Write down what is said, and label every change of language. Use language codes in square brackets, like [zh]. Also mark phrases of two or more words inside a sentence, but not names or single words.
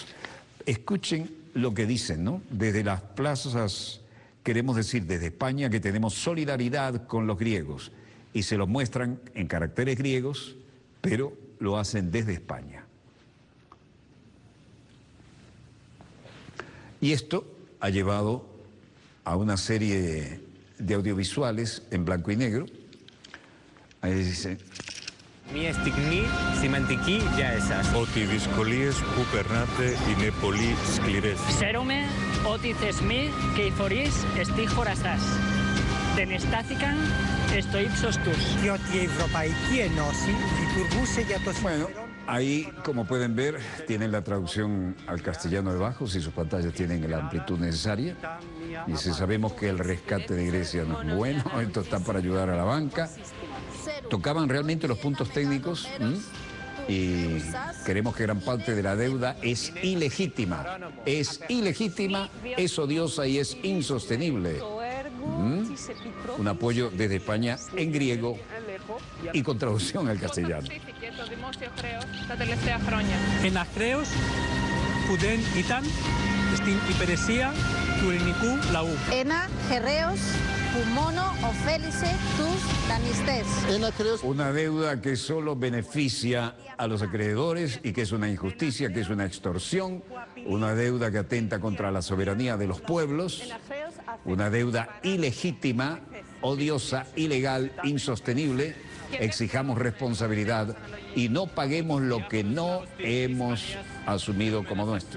[es] Escuchen lo que dicen, ¿no? Desde las plazas queremos decir desde España que tenemos solidaridad con los griegos y se lo muestran en caracteres griegos, pero lo hacen desde España. Y esto ha llevado a una serie de audiovisuales en blanco y negro. Ahí dice: [el] Ότι οι δυσκολίες που περνάτε είναι πολύ σκληρές. Ξέρουμε ότι οι θεσμοί και οι φορείς στη χώρα σας δεν στάθηκαν στο ύψος τους. Διότι η Ευρωπαϊκή Ένωση λειτουργούσε για το συμφέρον. [es] Ahí, como pueden ver, tienen la traducción al castellano debajo, si sus pantallas tienen la amplitud necesaria. Y si sabemos que el rescate de Grecia no es bueno, esto está para ayudar a la banca. Tocaban realmente los puntos técnicos y queremos que gran parte de la deuda es ilegítima, es odiosa y es insostenible. Un apoyo desde España en griego y con traducción al castellano. [el] Ένα χρέος που δεν ήταν στην υπηρεσία του ελληνικού λαού. Ένα χρέος που μόνο ωφέλισε τους δανειστές. [es] Una deuda que solo beneficia a los acreedores y que es una injusticia, que es una extorsión, una deuda que atenta contra la soberanía de los pueblos, una deuda ilegítima, odiosa, ilegal, insostenible exijamos responsabilidad y no paguemos lo que no hemos asumido como nuestro.